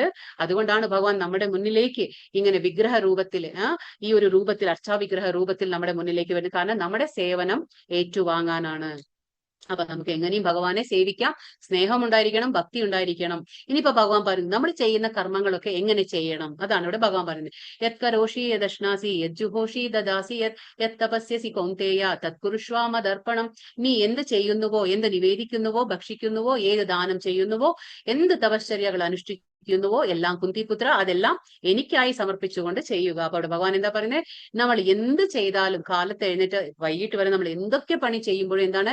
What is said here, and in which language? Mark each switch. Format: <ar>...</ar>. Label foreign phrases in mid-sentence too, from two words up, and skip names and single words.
<ml>അതുകൊണ്ടാണ് ഭഗവാൻ നമ്മുടെ മുന്നിലേക്ക് ഇങ്ങനെ വിഗ്രഹ രൂപത്തിൽ, ഈ ഒരു രൂപത്തിൽ, അർച്ചാവിഗ്രഹ രൂപത്തിൽ നമ്മുടെ മുന്നിലേക്ക് വരുന്നത്. കാരണം നമ്മുടെ സേവനം ഏറ്റുവാങ്ങാനാണ്. അപ്പൊ നമുക്ക് എങ്ങനെയും ഭഗവാനെ സേവിക്കാം. സ്നേഹം ഉണ്ടായിരിക്കണം, ഭക്തി ഉണ്ടായിരിക്കണം. ഇനിയിപ്പോ ഭഗവാൻ പറയുന്നു നമ്മൾ ചെയ്യുന്ന കർമ്മങ്ങളൊക്കെ എങ്ങനെ ചെയ്യണം, അതാണ് ഇവിടെ ഭഗവാൻ പറയുന്നത്.</ml> <sa>യത് കരോഷി യദശ്നാസി യജ്ജുഹോഷി ദദാസി യത് തപസ്യസി കൗന്തേയ തത്കുരുഷ്വാ മദർപ്പണം.</sa> <ml>നീ എന്ത് ചെയ്യുന്നുവോ, എന്ത് നിവേദിക്കുന്നുവോ, ഭക്ഷിക്കുന്നുവോ, ഏത് ദാനം ചെയ്യുന്നുവോ, എന്ത് തപശ്ചര്യകൾ അനുഷ്ഠിക്കുന്നുവോ എല്ലാം കുന്തിപുത്ര അതെല്ലാം എനിക്കായി സമർപ്പിച്ചുകൊണ്ട് ചെയ്യുക. അപ്പൊ അവിടെ ഭഗവാൻ എന്താ പറയുന്നത്? നമ്മൾ എന്ത് ചെയ്താലും, കാലത്ത് എഴുന്നേറ്റ് വൈകിട്ട് വരെ നമ്മൾ എന്തൊക്കെ പണി ചെയ്യുമ്പോഴും എന്താണ്?</ml>